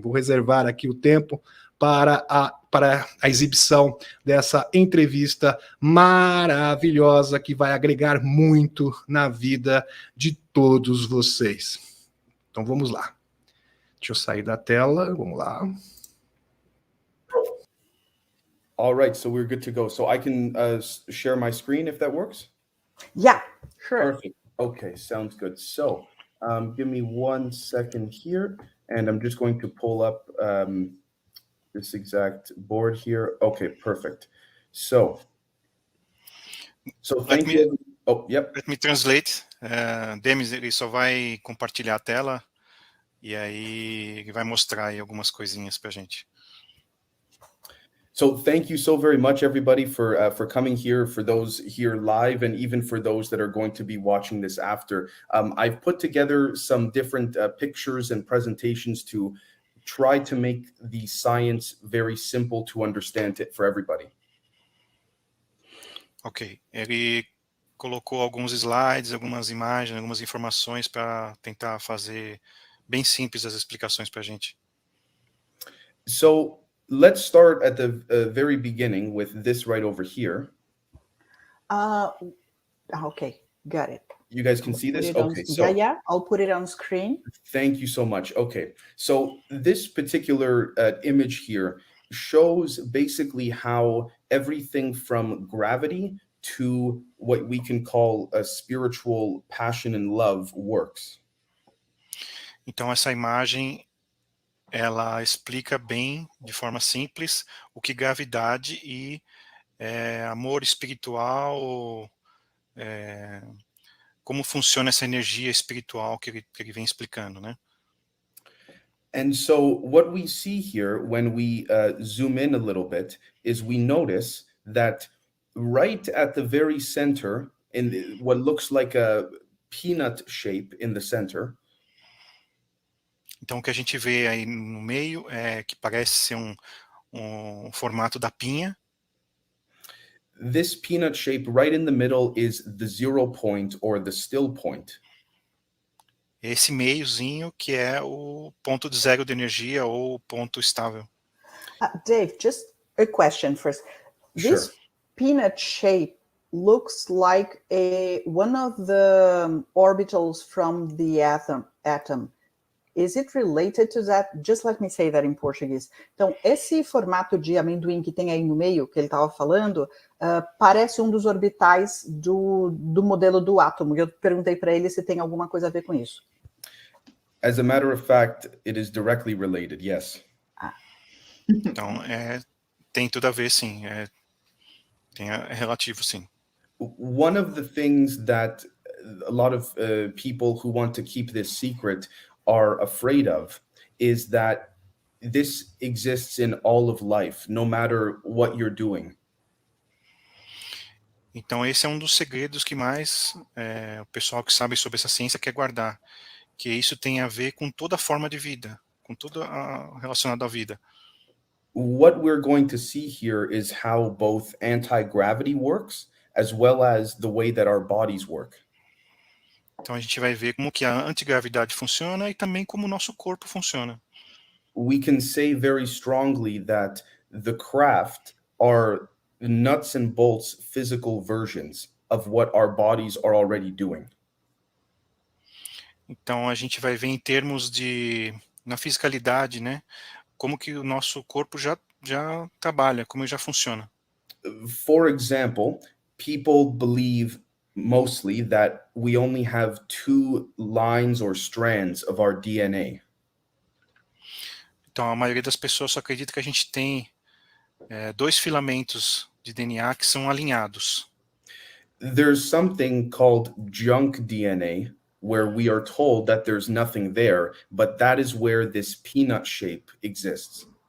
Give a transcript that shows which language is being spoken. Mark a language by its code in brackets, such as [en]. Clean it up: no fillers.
[pt] Vou reservar aqui o tempo para a exibição dessa entrevista maravilhosa que vai agregar muito na vida de todos vocês. Então vamos lá. Deixa eu sair da tela, vamos lá. [en] All right, so we're good to go. So I can share my screen if that works? Yeah, sure. Perfect. Okay, sounds good. So give me 1 second here, and I'm just going to pull up this exact board here. Okay, perfect. So thank you. Oh, yep. Let me translate. [pt] Demis, ele só vai compartilhar a tela e aí ele vai mostrar aí algumas coisinhas pra gente. [en] So thank you so very much, everybody, for coming here, for those here live, and even for those that are going to be watching this after. I've put together some different pictures and presentations to try to make the science very simple to understand it for everybody. [pt] Ok, ele colocou alguns slides, algumas imagens, algumas informações para tentar fazer bem simples as explicações para a gente. [en] So let's start at the very beginning with this right over here. Okay, got it. You guys can see this? Okay, so yeah, I'll put it on screen. Thank you so much. Okay, so this particular image here shows basically how everything from gravity to what we can call a spiritual passion and love works. [pt] Então essa imagem ela explica bem, de forma simples, o que gravidade e amor espiritual, como funciona essa energia espiritual que ele vem explicando, né? [en] And so what we see here when we zoom in a little bit is we notice that right at the very center, in what looks like a peanut shape in the center. [pt] Então o que a gente vê aí no meio é que parece ser um formato da pinha. [en] This peanut shape right in the middle is the 0 point or the still point. [pt] Esse meiozinho que é o ponto de zero de energia ou ponto estável. [en] Dave, just a question first. This Sure. Peanut shape looks like one of the orbitals from the atom. Is it related to that? Just let me say that in Portuguese. [pt] Então, esse formato de amendoim que tem aí no meio, que ele estava falando, parece um dos orbitais do modelo do átomo. Eu perguntei para ele se tem alguma coisa a ver com isso. [en] As a matter of fact, it is directly related, yes. [pt] Então, tem tudo a ver, sim. É relativo, sim. [en] One of the things that a lot of people who want to keep this secret are afraid of is that this exists in all of life, no matter what you're doing. [pt] Então, esse é um dos segredos que mais o pessoal que sabe sobre essa ciência quer guardar, que isso tem a ver com toda forma de vida, com tudo relacionado à vida. [en] What we're going to see here is how both anti-gravity works, as well as the way that our bodies work. [pt] Então a gente vai ver como que a antigravidade funciona e também como o nosso corpo funciona. [en] We can say very strongly that the craft are nuts and bolts physical versions of what our bodies are already doing. [pt] Então a gente vai ver em termos na fisicalidade, né, como que o nosso corpo já trabalha, como já funciona. [en] For example, people believe mostly that we only have 2 lines or strands of our DNA. [pt] Então a maioria das pessoas só acredita que a gente tem 2 filamentos de DNA que são alinhados. [en] There's something called junk DNA, where we are told that there's nothing there, but that is where this peanut shape exists.